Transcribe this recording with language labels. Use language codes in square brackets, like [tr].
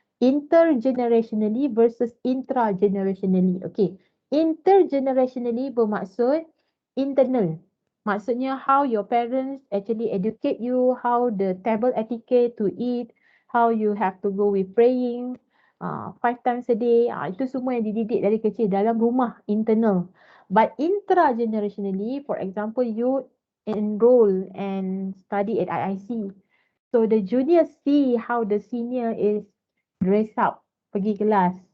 [en] Intergenerationally versus intragenerationally. [ms] Okay, intergenerationally bermaksud internal. Maksudnya [en] how your parents actually educate you, how the table etiquette to eat, how you have to go with praying, 5 times a day. [ms] Itu semua yang dididik dari kecil dalam rumah, internal. [en] But intragenerationally, for example, you enroll and study at IIC. So the junior see how the senior is dress up, [ms] pergi kelas.